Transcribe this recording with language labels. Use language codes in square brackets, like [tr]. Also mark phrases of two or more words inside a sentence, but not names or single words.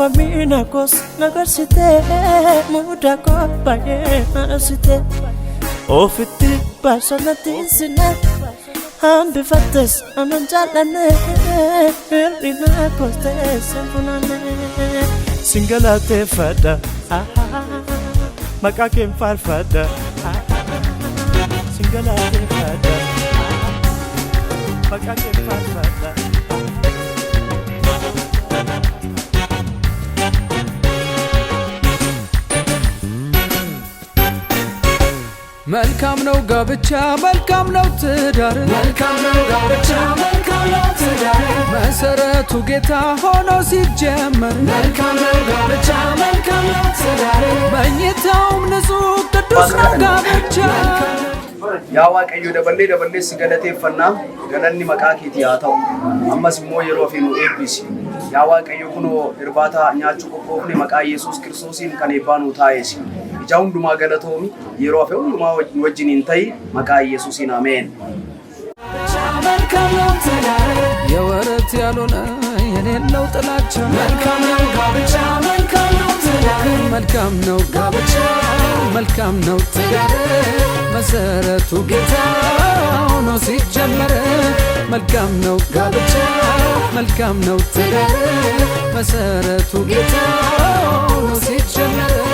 [om] miina koos nagarsite muda koo baay'ee marsite ofitti baasonatti sine hambifattes anan jaallanne hir'ina koos ta'e sinfunanne sin galateeffadha maqaa kee faarfadha sin galateeffadha maqaa kee faarfadha [am] መልካም ነው ጋብቻ መልካም ነው ትዳር መሰረቱ ጌታ ሆኖ ሲጀመር መልካም ነው ጋብቻ መልካም ነው ትዳር መኝታውም ንጹህ ቅዱስ ነው ጋብቻ [om] yaa waaqayyo daballee si galateeffannaa galanni maqaa keetii haa ta'u ammas immoo yeroo fi nu eebbisi yaa waaqayyo kunoo irbaata nyaachuu qophoofne maqaa Yesuus Kiristoosiin kan eebbaa nuu taa'eesi ija hundumaa galatoomi yeroo hafe hundumaa wajjiniin ta'i maqaa Yesuusiin ameen [am] የወረት ያልሆነ የሌለው ጥላቻ መልካም ነው ጋብቻ መልካም ነው ትዳር መሰረቱ ጌታ ሆኖ ሲጀመር መልካም ነው ጋብቻ መልካም ነው ትዳር መሰረቱ ጌታ ሆኖ ሲጀመር